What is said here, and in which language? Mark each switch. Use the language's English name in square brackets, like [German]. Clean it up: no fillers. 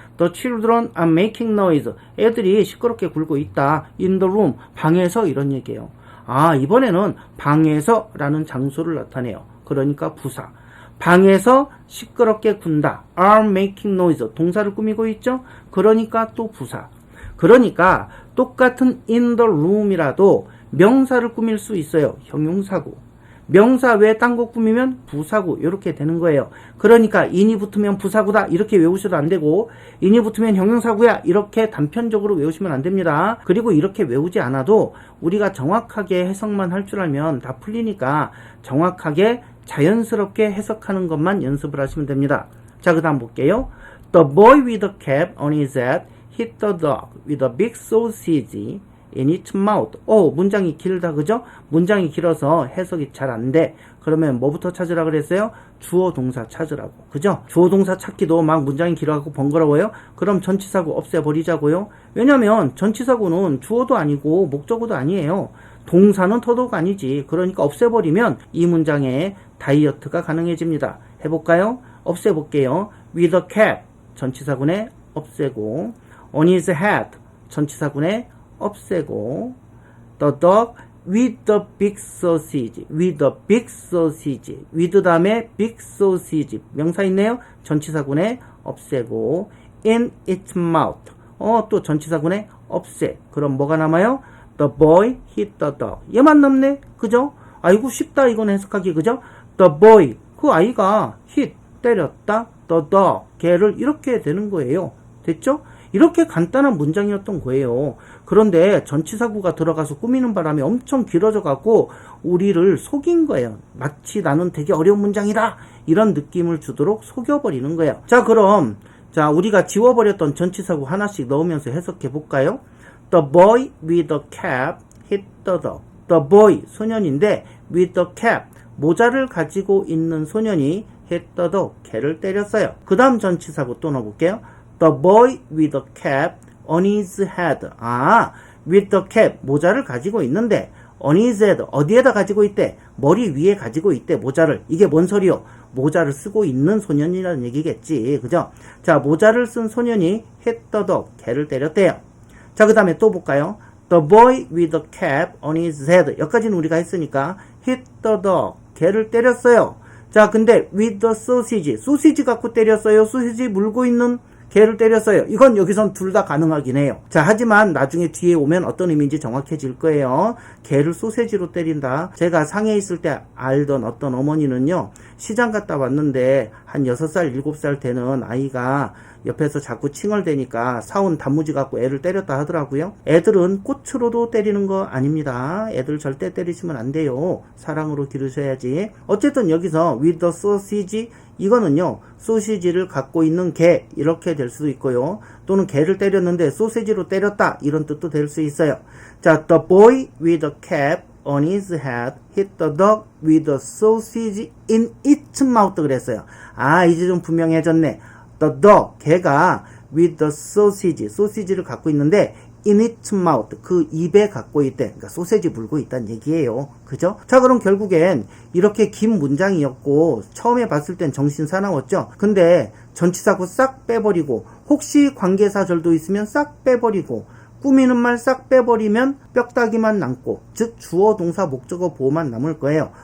[English] The children are making noise. [Korean] 애들이 시끄럽게 굴고 있다. [English] in the room. [Korean] 방에서 이런 얘기예요. 아, 이번에는 방에서 라는 장소를 나타내요. 그러니까 부사. 방에서 시끄럽게 군다. [English] are making noise. [Korean] 동사를 꾸미고 있죠? 그러니까 또 부사. 그러니까 똑같은 [English] in the room [Korean] 이라도 명사를 꾸밀 수 있어요. 형용사구. 명사 외에 딴 거 꾸미면 부사구 이렇게 되는 거예요. 그러니까 in이 붙으면 부사구다 이렇게 외우셔도 안 되고 in이 붙으면 형용사구야 이렇게 단편적으로 외우시면 안 됩니다. 그리고 이렇게 외우지 않아도 우리가 정확하게 해석만 할 줄 알면 다 풀리니까 정확하게 자연스럽게 해석하는 것만 연습을 하시면 됩니다. 자, 그 다음 볼게요. [English] The boy with a cap on his head hit the dog with a big sausage in its mouth. [Korean] 문장이 길다, 그죠? 문장이 길어서 해석이 잘 안 돼. 그러면 뭐부터 찾으라 그랬어요? 주어 동사 찾으라고, 그죠? 주어 동사 찾기도 막 문장이 길어갖고 번거로워요? 그럼 전치사구 없애버리자고요. 왜냐면 전치사구는 주어도 아니고 목적어도 아니에요. 동사는 더더욱 아니지. 그러니까 없애버리면 이 문장에 다이어트가 가능해집니다. 해볼까요? 없애볼게요. [English] with a cap [Korean] 전치사구에 없애고 [English] on his head 전치사구에 없애고 the dog with the big sausage with the big sausage with 다음에 big sausage [Korean] 명사 있네요. 전치사구에 없애고 [English] in its mouth [Korean] 또 전치사구에 없애. 그럼 뭐가 남아요? [English] the boy hit the dog [Korean] 얘만 남네. 그죠? 아이고 쉽다 이건 해석하기 그죠? [English] The boy [Korean] 그 아이가 hit 때렸다. [English] the dog [Korean] 개를 이렇게 되는 거예요. 됐죠? 이렇게 간단한 문장이었던 거예요. 그런데 전치사구가 들어가서 꾸미는 바람에 엄청 길어져 갖고 우리를 속인 거예요. 마치 나는 되게 어려운 문장이다 이런 느낌을 주도록 속여버리는 거예요. 자 그럼 우리가 지워버렸던 전치사구 하나씩 넣으면서 해석해 볼까요? [English] The boy with the cap hit the dog. The boy [Korean] 소년인데 [English] with the cap [Korean] 모자를 가지고 있는 소년이 [English] hit the dog [Korean] 개를 때렸어요. 그 다음 전치사구 또 넣어볼게요. [English] The boy with the cap on his head. with the cap [Korean] 모자를 가지고 있는데 [English] on his head [Korean] 어디에다 가지고 있대? 머리 위에 가지고 있대 모자를. 이게 뭔 소리요? 모자를 쓰고 있는 소년이라는 얘기겠지. 그죠? 자 모자를 쓴 소년이 [English] hit the dog [Korean] 개를 때렸대요. 자 그 다음에 또 볼까요? [English] The boy with the cap on his head [Korean] 여기까지는 우리가 했으니까 [English] hit the dog [Korean] 개를 때렸어요. 자 근데 [English] with the sausage [Korean] 소시지 갖고 때렸어요. 소시지 물고 있는 개를 때렸어요. 이건 여기선 둘 다 가능하긴 해요. 자 하지만 나중에 뒤에 오면 어떤 의미인지 정확해질 거예요. 개를 소세지로 때린다. 제가 상해에 있을 때 알던 어떤 어머니는요. 시장 갔다 왔는데 한 6살 7살 되는 아이가 옆에서 자꾸 칭얼대니까 사온 단무지 갖고 애를 때렸다 하더라고요. 애들은 꽃으로도 때리는 거 아닙니다. 애들 절대 때리시면 안 돼요. 사랑으로 기르셔야지. 어쨌든 여기서 [English] with the sausage [Korean] 이거는요. 소시지를 갖고 있는 개 이렇게 될 수도 있고요. 또는 개를 때렸는데 소시지로 때렸다 이런 뜻도 될 수 있어요. [English] 자, the boy with the cap on his head hit the dog with the sausage in its mouth 그랬어요. [Korean] 이제 좀 분명해졌네. [English] The dog [Korean] 개가 [English] with the sausage [Korean] 소시지를 갖고 있는데 [English] in its mouth [Korean] 그 입에 갖고 있대. 그러니까 소세지 물고 있다는 얘기예요. 그죠? 자 그럼 결국엔 이렇게 긴 문장이었고 처음에 봤을 땐 정신 사나웠죠. 근데 전치사구 싹 빼버리고 혹시 관계사절도 있으면 싹 빼버리고 꾸미는 말 싹 빼버리면 뼈다귀만 남고 즉 주어 동사 목적어 보호만 남을 거예요.